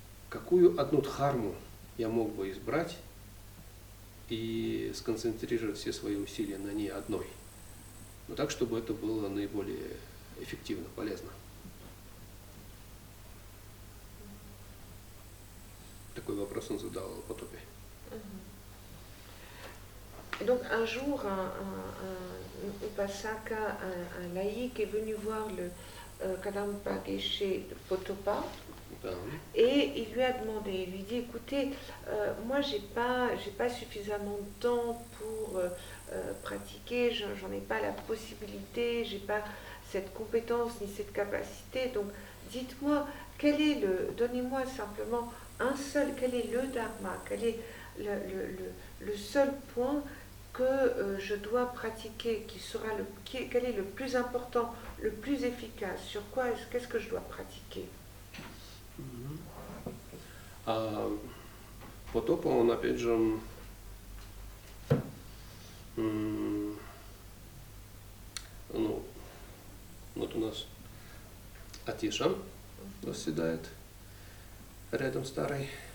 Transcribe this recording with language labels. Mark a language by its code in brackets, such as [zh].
[ru] Какую одну дхарму я мог бы избрать и сконцентрировать все свои усилия на ней одной, но так, чтобы это было наиболее эффективно, полезно? Такой вопрос он задал Потопе. [fr] Donc un jour, un upasaka, un laïc est venu voir le Kadampa Geshe Potopa, et il lui a demandé, il lui dit: écoutez, moi j'ai pas suffisamment de temps pour pratiquer, j'en ai pas la possibilité, j'ai pas cette compétence ni cette capacité, donc dites-moi, donnez-moi simplement quel est le dharma, quel est le seul point que je dois pratiquer, quel est le plus important, le plus efficace, qu'est-ce que je dois pratiquer? [ru] А Потопа, он опять же, ну, вот у нас Атиша восседает рядом старый.